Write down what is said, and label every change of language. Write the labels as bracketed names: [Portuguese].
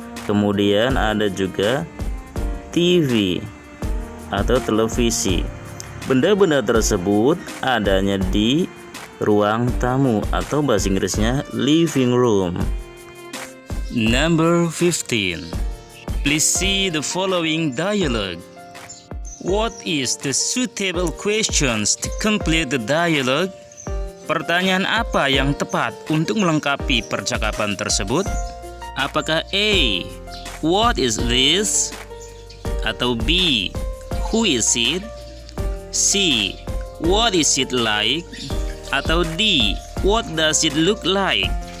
[Indonesian] Kemudian ada juga TV atau televisi. Benda-benda tersebut adanya di ruang tamu atau bahasa Inggrisnya living room. [English] Number 15. Please see the following dialogue. What is the suitable questions to complete the dialogue? [Indonesian] Pertanyaan apa yang tepat untuk melengkapi percakapan tersebut? [English] Apakah A. What is this? Atau B. Who is it? C. What is it like? Atau D. What does it look like?